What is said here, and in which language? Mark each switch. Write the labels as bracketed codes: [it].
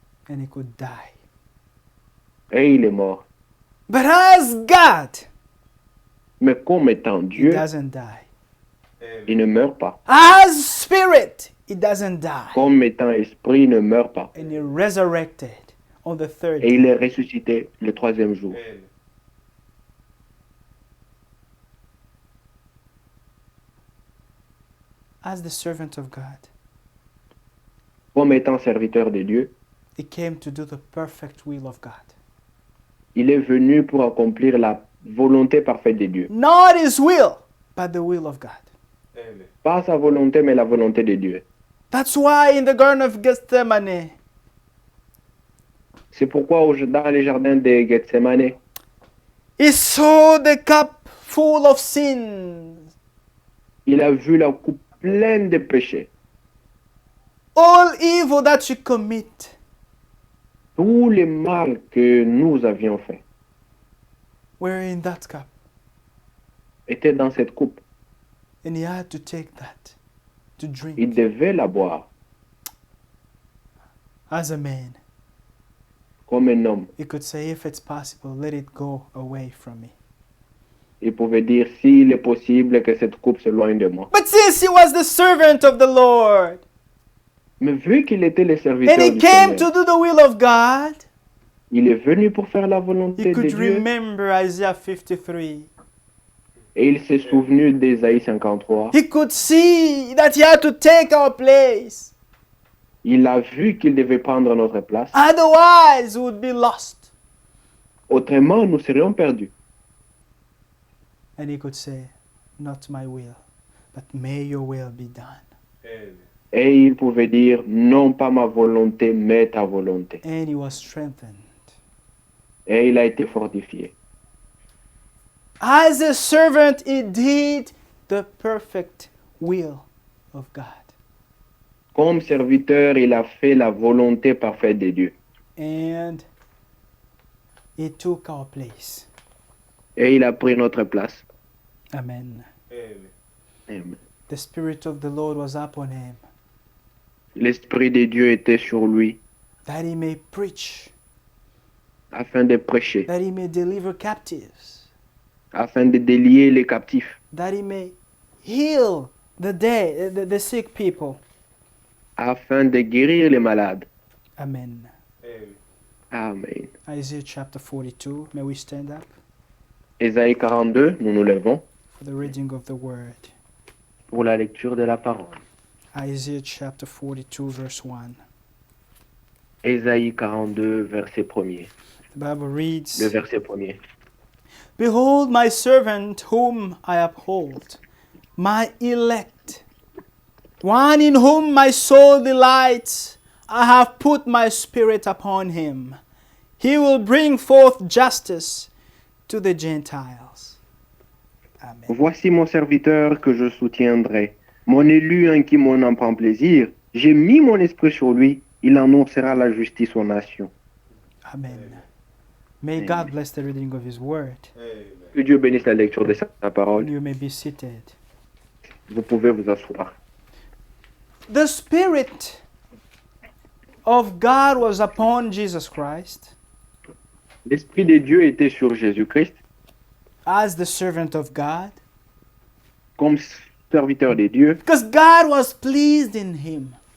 [en] And he could die. [fr] Et il est mort. [en] But as God, [fr] Mais comme étant [en] he [fr] Dieu, [en] doesn't die. [fr] il ne meurt pas. [en] As spirit, he doesn't die. [fr] Comme étant esprit, il ne meurt pas. [en] And he resurrected on the third [fr] Et il [en] day. [fr] est ressuscité le troisième jour. [en] Amen. As the servant of God, [fr] Comme étant serviteur de Dieu, [en] he came to do the perfect will of God. [fr] il est venu pour accomplir la volonté parfaite de Dieu. [en] Not his will, but the will of God. Amen. [fr] Pas sa volonté, mais la volonté de Dieu. [en] That's why in the Garden of Gethsemane, [fr] C'est pourquoi dans les jardins de Gethsemane, [en] he saw the cup full of sin. [fr] il a vu la coupe pleine de péchés. [en] All evil that you commit. [fr] Tous les mal que nous avions fait [en] Were in that cup. [fr] étaient dans cette coupe. [en] And he had to take that to [fr] Il [en] drink [fr] devait la boire [en] as a man. [fr] comme un homme. [en] He could say, if it's possible, let it go away from me. [fr] Il pouvait dire, s'il est possible que cette coupe s'éloigne de moi. [en] But since he was the servant of the Lord, [fr] Mais vu qu'il était le serviteur [en] and he [fr] du [en] came to [fr] Seigneur, [en] do the will of God, [fr] il est venu pour faire la volonté [en] he [fr] de [en] could [fr] Dieu. [en] remember Isaiah 53. [fr] Et il s'est souvenu d'Ésaïe 53. [en] He could see that he had to take our place. [fr] Il a vu qu'il devait prendre notre place. [en] Otherwise, we would be lost. [fr] Autrement, nous serions perdus. [en] And he could say, not my will, but may your will be done. Amen. [fr] Et il pouvait dire, non pas ma volonté, mais ta volonté. [en] And he was strengthened. [fr] Et il a été fortifié. [en] As a servant, he did the perfect will of God. [fr] Comme serviteur, il a fait la volonté parfaite de Dieu. [en] And he took our place. [fr] Et il a pris notre place. Amen. Amen. Amen. [en] The Spirit of the Lord was upon him, [fr] L'Esprit de Dieu était sur lui, [en] that he may preach, [fr] afin de prêcher, [en] that he may deliver captives, [fr] afin de délier les captifs, [en] that he may heal the sick people. [fr] afin de guérir les malades. Amen. Amen. Amen. [en] Isaiah chapter 42. May we stand up [fr] Ésaïe 42, nous nous levons [en] for the reading of the word. [fr] pour la lecture de la parole. [en] Isaiah chapter 42, verse 1. [fr] Ésaïe 42, verset 1er. [en] The Bible reads, [fr] Le verset 1er. [en] Behold my servant whom I uphold, my elect, one in whom my soul delights. I have put my spirit upon him. He will bring forth justice to the Gentiles. Amen. [fr] Voici mon serviteur que je soutiendrai, mon élu en qui mon âme prend plaisir. J'ai mis mon esprit sur lui, il annoncera la justice aux nations. Amen. [en] May God bless the reading of his word. Amen. [fr] Que Dieu bénisse la lecture de sa parole. [en] You may be seated. [fr] Vous pouvez vous asseoir. [en] The Spirit of God was upon Jesus Christ [fr] L'Esprit de Dieu était sur Jésus-Christ [en] as the servant of God [fr] comme serviteur de Dieu, [en] because God was pleased in him.